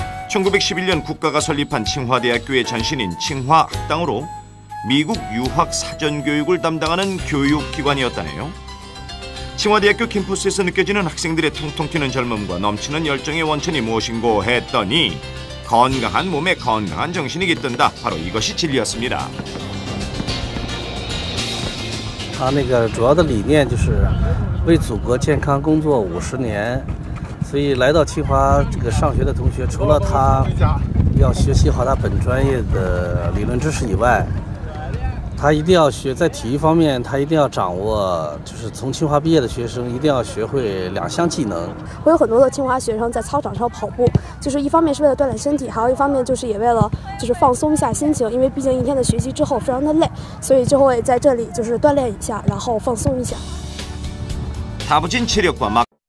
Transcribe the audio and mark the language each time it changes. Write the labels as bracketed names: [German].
[Korean] 1911년 국가가 설립한 칭화대학교의 전신인 칭화학당으로 미국 유학 사전 교육을 담당하는 교육기관이었다네요. 칭화대학교 캠퍼스에서 느껴지는 학생들의 통통 튀는 젊음과 넘치는 열정의 원천이 무엇인고 했더니 건강한 몸에 건강한 정신이 깃든다. 바로 이것이 진리였습니다. [Chinese] 他主要的理念就是为祖国健康工作50年，所以来到清华这个上学的同学，除了他要学习好他本专业的理论知识以外，他一定要学在体育方面，他一定要掌握，就是从清华毕业的学生一定要学会2项技能。我有很多的清华学生在操场上跑步，就是一方面是为了锻炼身体，还有一方面就是也为了就是放松一下心情，因为畢竟一天的學習之後非常的累，所以就會在這裡就是鍛煉一下，然後放鬆一下。 [Korean] 다부진 체력과 막